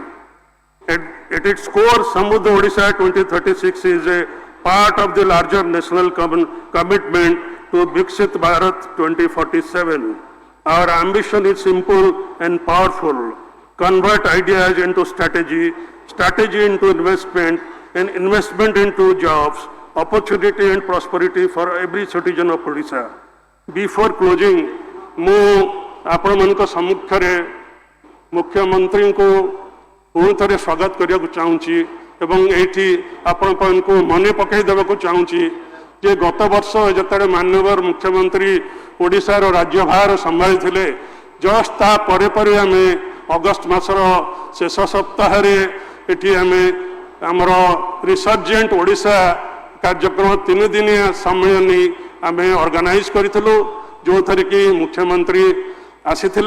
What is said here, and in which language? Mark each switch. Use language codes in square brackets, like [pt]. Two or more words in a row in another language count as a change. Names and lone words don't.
[en] At its core, Samruddha Odisha 2036 is a part of the larger national commitment to Viksit Bharat 2047. Our ambition is simple and powerful. Convert ideas into strategy, strategy into investment, and investment into jobs, opportunity and prosperity for every citizen of Odisha. Before closing, [or] ମୁଁ ଆପଣମାନଙ୍କ ସମ୍ମୁଖରେ ମୁଖ୍ୟମନ୍ତ୍ରୀଙ୍କୁ ପୁଣି ଥରେ ସ୍ୱାଗତ କରିବାକୁ ଚାହୁଁଛି ଏବଂ ଏଇଠି ଆପଣମାନଙ୍କୁ ମନେ ପକାଇ ଦେବାକୁ ଚାହୁଁଛି ଯେ ଗତ ବର୍ଷ ଯେତେବେଳେ ମାନ୍ୟବର ମୁଖ୍ୟମନ୍ତ୍ରୀ ଓଡ଼ିଶାର ରାଜ୍ୟଭାର ସମ୍ଭାଳିଥିଲେ, ଜଷ୍ଟ ତା ପରେ ପରେ ଆମେ ଅଗଷ୍ଟ ମାସର ଶେଷ ସପ୍ତାହରେ ଏଠି ଆମେ ଆମର ରିସର୍ଜେଣ୍ଟ ଓଡ଼ିଶା କାର୍ଯ୍ୟକ୍ରମ 3 ଦିନିଆ ସମ୍ମିଳନୀ ଆମେ ଅର୍ଗାନାଇଜ୍ କରିଥିଲୁ, ଯେଉଁଥିରେ କି ମୁଖ୍ୟମନ୍ତ୍ରୀ ଆସିଥିଲେ।